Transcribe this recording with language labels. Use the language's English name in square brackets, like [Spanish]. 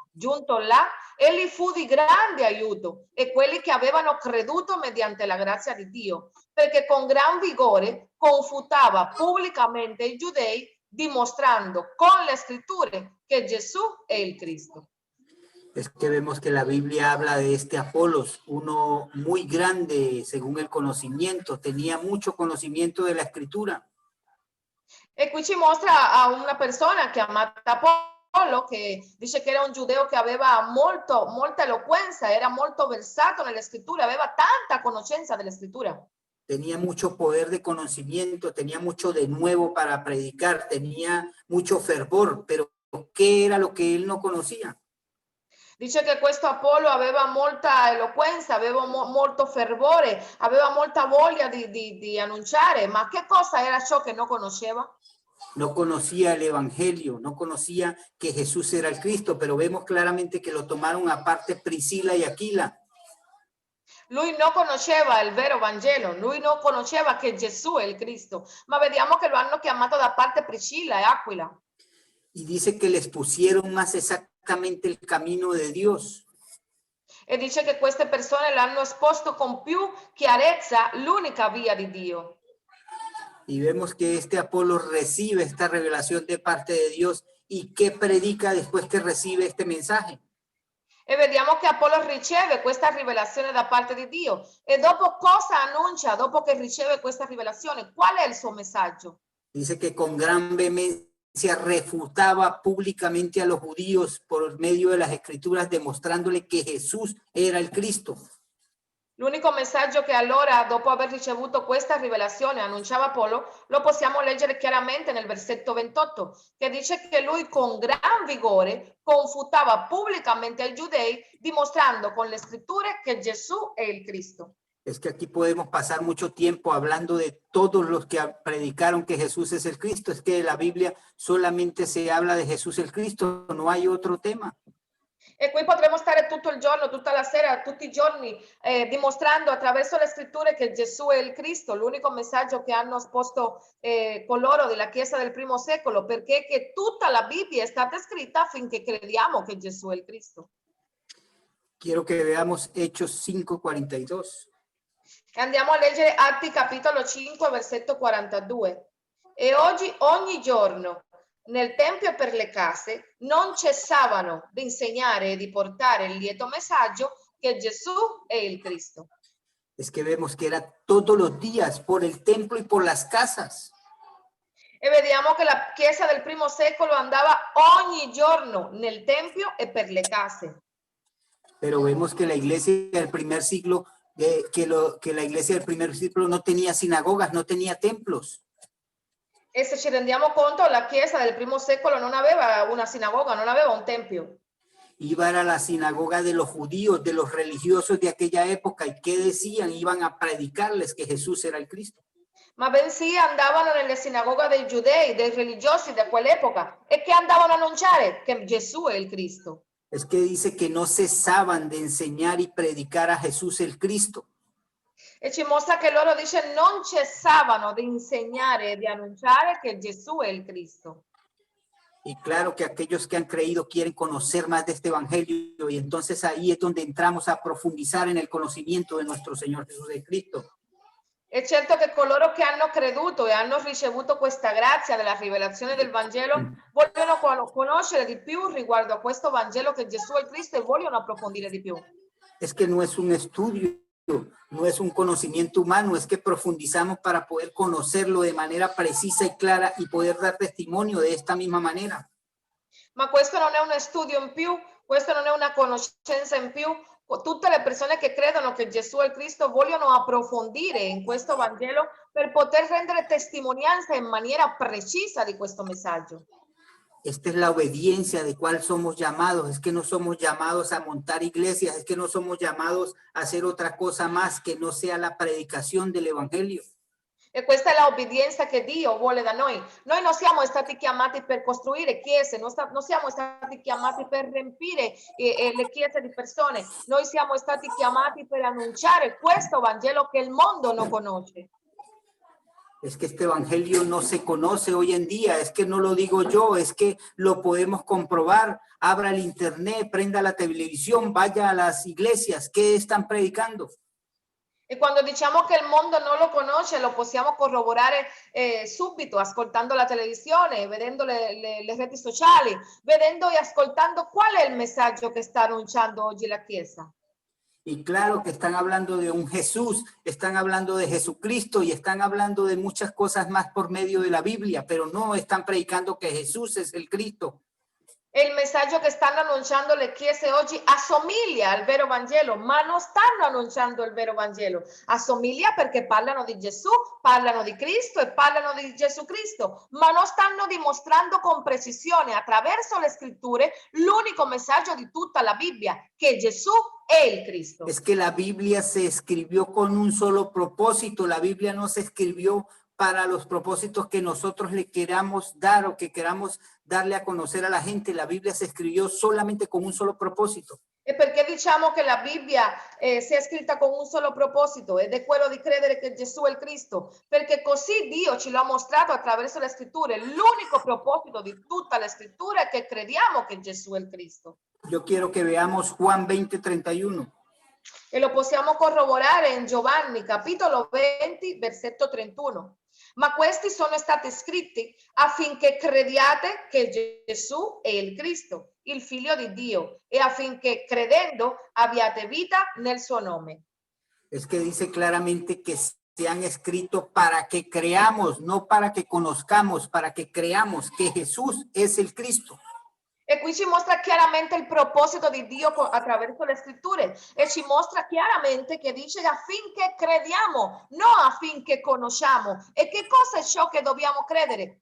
[Italian] Giunto là, egli fu di grande aiuto e quelli che avevano creduto mediante la grazia di Dio, perché con gran vigore confutava pubblicamente i giudei, dimostrando con le scritture che Gesù è il Cristo. [Spanish] Es que vemos que la Biblia habla de este Apolos, uno muy grande según el conocimiento, tenía mucho conocimiento de la escritura. [Italian] E qui ci mostra a una persona chiamata Apollo, che dice che era un giudeo che aveva molta eloquenza, era molto versato nelle scritture, aveva tanta conoscenza delle scritture. [Spanish] Tenía mucho poder de conocimiento, tenía mucho de nuevo para predicar, tenía mucho fervor, pero ¿qué era lo que él no conocía? [Italian] Dice che questo Apollo aveva molta eloquenza, aveva molto fervore, aveva molta voglia di annunciare, ma che cosa era ciò che non conosceva? [Spanish] No conocía el evangelio, no conocía que Jesús era el Cristo, pero vemos claramente que lo tomaron aparte Priscila y Aquila. [Italian] Lui non conosceva il vero Vangelo, lui non conosceva che Gesù è il Cristo, ma vediamo che lo hanno chiamato da parte Priscilla e Aquila. [Spanish] Y dice que les pusieron más exactamente el camino de Dios. [Italian] E dice che queste persone l'hanno esposto con più chiarezza l'unica via di Dio. [Spanish] Y vemos que este Apolo recibe esta revelación de parte de Dios. ¿Y qué predica después que recibe este mensaje? [Italian] E vediamo che Apollo riceve questa rivelazione da parte di Dio. E dopo cosa annuncia? Dopo che riceve questa rivelazione, qual è il suo messaggio? [Spanish] Dice que con gran vehemencia refutaba públicamente a los judíos por medio de las escrituras, demostrándole que Jesús era el Cristo. [Italian] L'unico messaggio che allora, dopo aver ricevuto questa rivelazione, annunciava Apollo, lo possiamo leggere chiaramente nel versetto 28, che dice che lui con gran vigore confutava pubblicamente ai giudei, dimostrando con le scritture che Gesù è il Cristo. [Spanish] Es que aquí podemos pasar mucho tiempo hablando de todos los que predicaron que Jesús es el Cristo. Es que en la Biblia solamente se habla de Jesús el Cristo, no hay otro tema. [Italian] E qui potremmo stare tutto il giorno, tutta la sera, tutti i giorni dimostrando attraverso le scritture che Gesù è il Cristo, l'unico messaggio che hanno esposto coloro della Chiesa del primo secolo, perché che tutta la Bibbia è stata scritta affinché crediamo che Gesù è il Cristo. [Spanish] Quiero que veamos Hechos 5:42. [Italian] E andiamo a leggere Atti capitolo 5, versetto 42. E oggi, ogni giorno, nel tempio e per le case, non cessavano di insegnare e di portare il lieto messaggio che Gesù è il Cristo. [Spanish] Es que vemos que era todos los días por el templo y por las casas. [Italian] E vediamo che la Chiesa del primo secolo andava ogni giorno nel tempio e per le case. [Spanish] Pero vemos que la iglesia del primer siglo, que la iglesia del primer siglo no tenía sinagogas, no tenía templos. [Italian] E se ci rendiamo conto, la Chiesa del primo secolo non aveva una sinagoga, non aveva un tempio. [Spanish] Iban a la sinagoga de los judíos, de los religiosos de aquella época, y ¿qué decían? Iban a predicarles que Jesús era el Cristo. [Italian] Ma bensì andavano nelle sinagoghe dei giudei, dei religiosi di quell'epoca, e che andavano a annunciare che Gesù è il Cristo. [Spanish] Es que dice que no cesaban de enseñar y predicar a Jesús el Cristo. [Italian] E ci mostra che loro, dice, non cessavano di insegnare e di annunciare che Gesù è il Cristo. [Spanish] Y claro que aquellos que han creído quieren conocer más de este evangelio, y entonces ahí es donde entramos a profundizar en el conocimiento de nuestro Señor Jesús de Cristo. [Italian] È certo che coloro che hanno creduto e hanno ricevuto questa grazia della rivelazione del Vangelo vogliono conoscere di più riguardo a questo Vangelo che Gesù è il Cristo e vogliono approfondire di più. [Spanish] Es que no es un estudio, no es un conocimiento humano, es que profundizamos para poder conocerlo de manera precisa y clara y poder dar testimonio de esta misma manera. [Italian] Ma questo non è uno studio in più, questo non è una conoscenza in più. Tutte le persone che credono che Gesù è il Cristo vogliono approfondire in questo Vangelo per poter rendere testimonianza in maniera precisa di questo messaggio. [Spanish] Esta es la obediencia de cuál somos llamados. Es que no somos llamados a montar iglesias, es que no somos llamados a hacer otra cosa más que no sea la predicación del evangelio. [Italian] E questa è l'obbedienza che Dio vuole da noi. Noi non siamo stati chiamati per costruire chiese, non siamo stati chiamati per riempire le chiese di persone. Noi siamo stati chiamati per annunciare questo Vangelo che il mondo non conosce. [Spanish] Es que este evangelio no se conoce hoy en día, es que no lo digo yo, es que lo podemos comprobar. Abra el internet, prenda la televisión, vaya a las iglesias. ¿Qué están predicando? [Italian] E quando diciamo che il mondo non lo conosce, lo possiamo corroborare subito, ascoltando la televisione, vedendo le reti sociali, vedendo e ascoltando qual è il messaggio che sta annunciando oggi la Chiesa. [Spanish] Y claro que están hablando de un Jesús, están hablando de Jesucristo y están hablando de muchas cosas más por medio de la Biblia, pero no están predicando que Jesús es el Cristo. [Italian] E il messaggio che stanno annunciando le chiese oggi assomiglia al vero Vangelo, ma non stanno annunciando il vero Vangelo. Assomiglia perché parlano di Gesù, parlano di Cristo e parlano di Gesù Cristo, ma non stanno dimostrando con precisione attraverso le scritture l'unico messaggio di tutta la Bibbia, che Gesù è il Cristo. [Spanish] Es que la Biblia se escribió con un solo propósito, la Biblia no se escribió para los propósitos que nosotros le queramos dar o que queramos darle a conocer a la gente. La Biblia se escribió solamente con un solo propósito. [Italian] E perché diciamo che la Bibbia sia scritta con un solo proposito ed è quello di credere che Gesù è il Cristo? Perché così Dio ce l'ha mostrato attraverso le scritture. L'unico proposito di tutta le scritture è che crediamo che Gesù è il Cristo. [Spanish] Yo quiero que veamos Juan 20:31. [Italian] E lo possiamo corroborare in Giovanni capitolo 20 versetto 31. Ma questi sono stati scritti affinché crediate che Gesù è il Cristo, il Figlio di Dio, e affinché credendo abbiate vita nel suo nome. Es que dice claramente que se han escrito para que creamos, no para que conozcamos, para que creamos que Jesús es el Cristo. E qui ci mostra chiaramente il proposito di Dio attraverso le scritture e ci mostra chiaramente che dice affinché crediamo, non affinché conosciamo. E che cosa è ciò che dobbiamo credere?